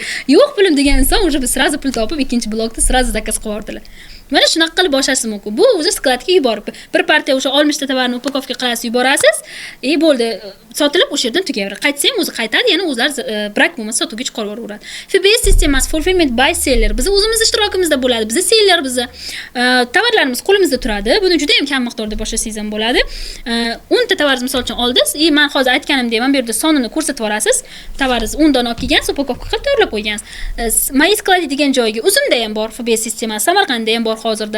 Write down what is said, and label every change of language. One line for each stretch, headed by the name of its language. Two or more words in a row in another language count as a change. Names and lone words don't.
Uzbek: Yo'q pulim degan inson o'sha sразу pul topib ikkinchi blokda sразу zakaz qilib yubordilar. Mana shunaqa qilib boshlash mumkin. Bu o'zi skladga yuborib, bir partiya o'sha 60 ta tovarni upakovka qilasiz, yuborasiz. Bo'ldi, sotilib o'sha yerdan tugaveradi. Qaytsang o'zi qaytadi, yana o'zlari brak bo'lmasa sotuvga chiqarib yuboradi.
English: FBS sistemasi fulfillment by seller.
Uzbek: Biz o'zimiz ishtirokimizda bo'ladi. Biz seller biz tovarlarimiz qo'limizda turadi. Buni juda ham kam miqdorda boshlasangiz ham bo'ladi. 10 ta tovaringiz misol uchun oldingiz, men hozir aytganimdek, mana bu yerda sonini ko'rsatib yorasiz. Tovaringiz 10 dona olib kelgansiz, upakovka qilib tayyorlab qo'ygansiz. May skladi degan joyga Uzumda ham bor FBS sistemasi, Samarqandda ham bor hozirda.